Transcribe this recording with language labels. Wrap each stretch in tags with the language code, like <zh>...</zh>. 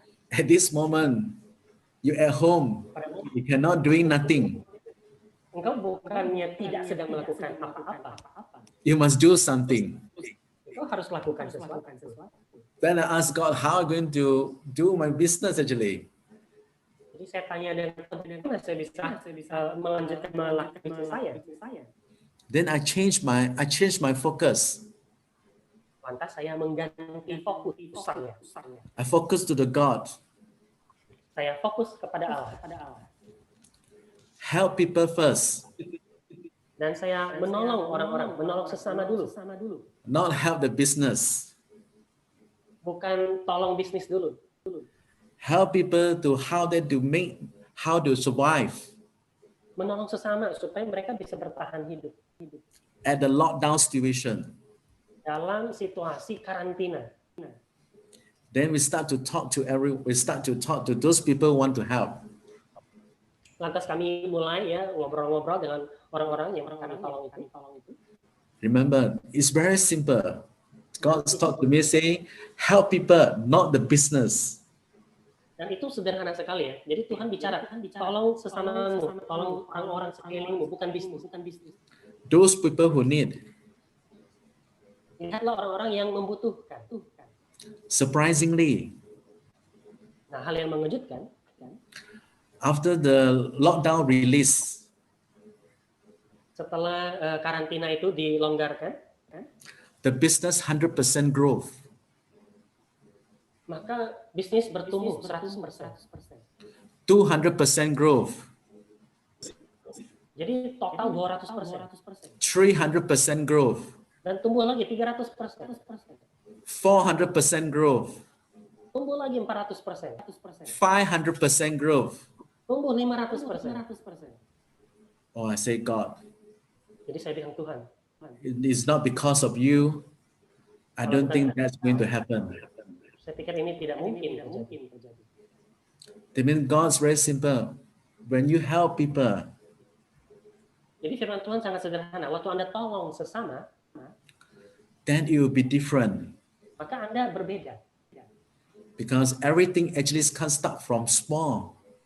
<en>At this moment, you at home, you cannot doing nothing.</en> <id>Engkau bukannya tidak sedang melakukan apa-apa.</id> <en>You must do something.</en> <id>Engkau harus lakukan sesuatu.</id> <en>Then I asked God, how I'm going to do my business actually.</en> <id>Jadi saya tanya dengan Tuhan, bagaimana saya bisa melanjutkan melakukan bisnis saya.</id> <en>Then I changed my focus.</en> <id>Lantas saya mengganti fokus saya.</id> <en>I focus to the God.</en> <id>Saya fokus kepada Allah.</id> <en>Help people first.</en> <id>Dan saya menolong orang-orang, menolong sesama dulu.</id> <en>Not help the business.</en> <id>Bukan tolong bisnis dulu.</id> <en>Help people to how to survive</en> <id>Menolong sesama supaya mereka bisa bertahan hidup</id> <en>at the lockdown situation.</en> <id>dalam situasi karantina.</id> <en>Then we start to talk to those people who want to help.</en> <id>Lantas kami mulai ya ngobrol-ngobrol dengan orang-orang yang kami tolong itu.</id> <en>Remember, it's very simple. God talked to me saying, help people, not the business.</en> <id>Dan itu sederhana sekali ya. Jadi Tuhan bicara, tolong sesamamu, tolong orang-orang sekelilingmu, bukan bisnis.</id> <en>Those people who need.</en> <id>Lihatlah orang-orang yang membutuhkan.</id> <en>Surprisingly,</en> <id>Nah, hal yang mengejutkan,</id> <en>after the lockdown release,</en> <id>setelah karantina itu dilonggarkan,</id> <en>the business 100% growth.</en> <id>maka bisnis bertumbuh 100%.</id> <en>200% growth.</en> <id>Jadi total 200%.</id> <en>300% growth.</en> <id>Dan tumbuh lagi 300%.</id> <en>400% growth.</en> <id>Tumbuh lagi 400%.</id> <en>500% growth.</en> <id>Tumbuh 500%.</id> <en>Oh, I say, God,</en> <id>Jadi saya bilang Tuhan,</id> <en>it is not because of you. I don't think that's going to happen.</en> <id>saya pikir ini tidak mungkin terjadi.</id> <en>That means God's very simple. When you help people,</en> <id>Jadi firman Tuhan sangat sederhana. Waktu Anda tolong sesama,</id> <en>then it will be different.</en> <id>maka Anda berbeda.</id> <en>Because everything actually can start from small.</en>